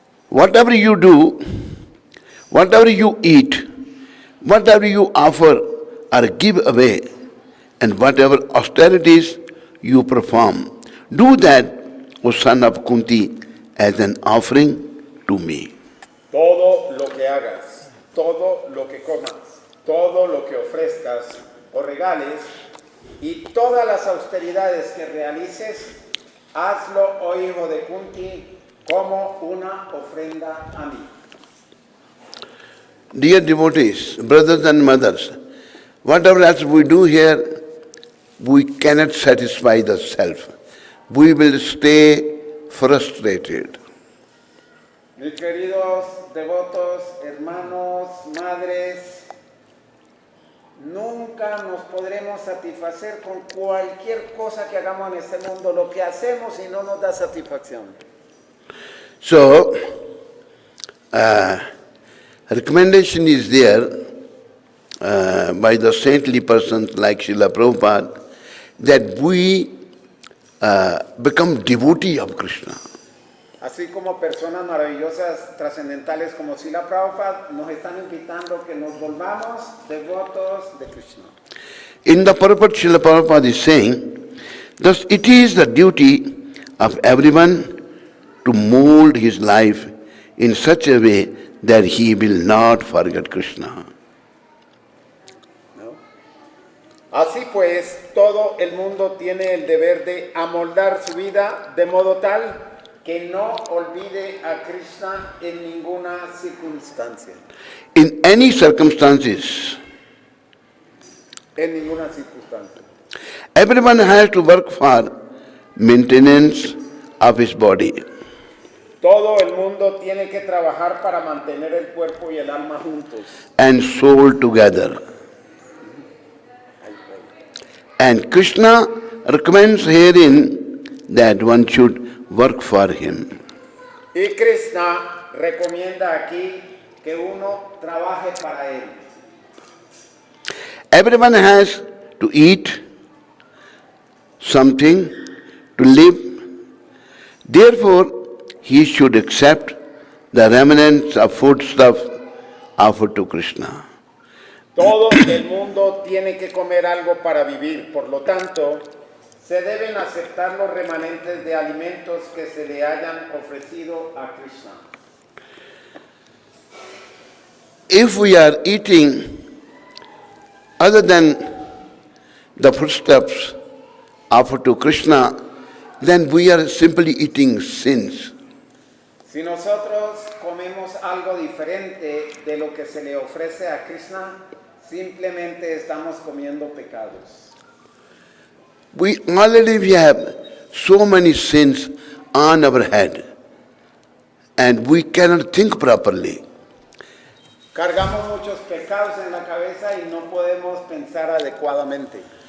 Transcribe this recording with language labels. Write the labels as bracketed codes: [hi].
[en] Whatever you do, whatever you eat, whatever you offer or give away, and whatever austerities you perform, do that, O son of Kunti, as an offering to me. [es] todo lo que hagas, todo lo que comas, todo lo que ofrezcas o regales y todas las austeridades que realices, hazlo, oh hijo de Kunti, como una ofrenda a mí. [en] Dear devotees, brothers and mothers, whatever else we do here, we cannot satisfy the self. We will stay frustrated. [es] Mis queridos devotos, hermanos, madres, nunca nos podremos satisfacer con cualquier cosa que hagamos en este mundo, lo que hacemos y no nos da satisfacción. [en] So, recommendation is there by the saintly persons like Srila Prabhupada that we become devotee of Krishna. [es] Así como personas maravillosas, trascendentales como Srila Prabhupada, nos están invitando que nos volvamos devotos de Krishna. [en] In the purport, Srila Prabhupada is saying, thus it is the duty of everyone to mold his life in such a way that he will not forget Krishna. [es] ¿No? Así pues, todo el mundo tiene el deber de amoldar su vida de modo tal que no olvide a Krishna en ninguna circunstancia. [en] In any circumstances, [es] En ninguna circunstancia. [en] everyone has to work for maintenance of his body. [es] Todo el mundo tiene que trabajar para mantener el cuerpo y el alma juntos. [en] and soul together. And Krishna recommends herein that one should work for him. [es] Y Krishna recomienda aquí que uno trabaje para él. [en] Everyone has to eat something to live. Therefore, he should accept the remnants of foodstuff offered to Krishna. [es] Todo el mundo tiene que comer algo para vivir, por lo tanto, se deben aceptar los remanentes de alimentos que se le hayan ofrecido a Krishna. [en] If we are eating other than the foodstuffs offered to Krishna, then we are simply eating sins. [es] Si nosotros comemos algo diferente de lo que se le ofrece a Krishna, simplemente estamos comiendo pecados. [en] We already have so many sins on our head, and we cannot think properly. [es] Cargamos muchos pecados en la cabeza y no podemos pensar adecuadamente.